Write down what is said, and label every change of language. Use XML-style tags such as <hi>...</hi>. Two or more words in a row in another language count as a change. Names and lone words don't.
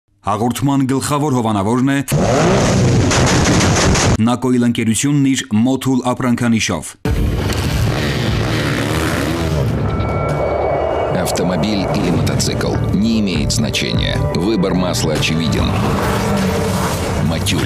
<hy>Հաղորդման գլխավոր հովանավորն է Նակոյլ ընկերությունն իր Motul ապրանքանիշով։</hy> <ru>Автомобиль или мотоцикл не имеет значения. Выбор масла очевиден. Матюль.</ru>